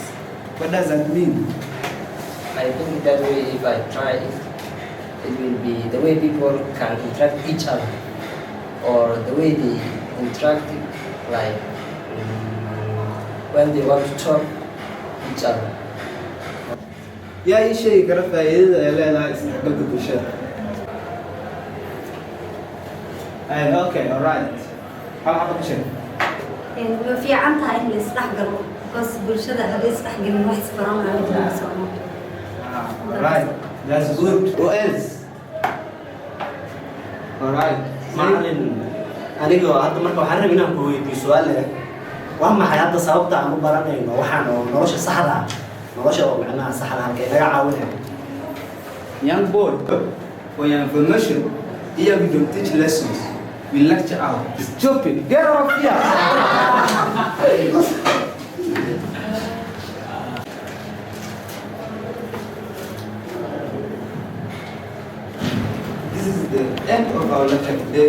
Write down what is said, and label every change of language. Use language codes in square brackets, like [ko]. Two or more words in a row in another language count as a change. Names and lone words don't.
[en] What does that mean? I think that way if I try it, it will be the way people can interact with each other, or the way they interact like when they want to talk with each other. [so] yaa ii sheegi kara faa'iidada ay leedahay isdhexgalka bulshada. [en] Okay, all right. [so] Hal xabo ka sheeg. way fiican tahay in la isdhexgalo because bulshada haddii isdhexgalin wax isbaranaayo ma soo [en] All right. That's good. Who else? All right. [so] macalin aniga hadda marka waxaan rabaa inaan ku weydiiyo su'aal leh waa maxay hadda sababta aan u baranayno waxaan oo nolosha saxda ah nolosha oo macnaha saxda ah halkee naga caawinaya [en] Young boy, for your information, here we don't teach lessons. We lecture out. Stupid. Get out of here. This is the end of our lecture today.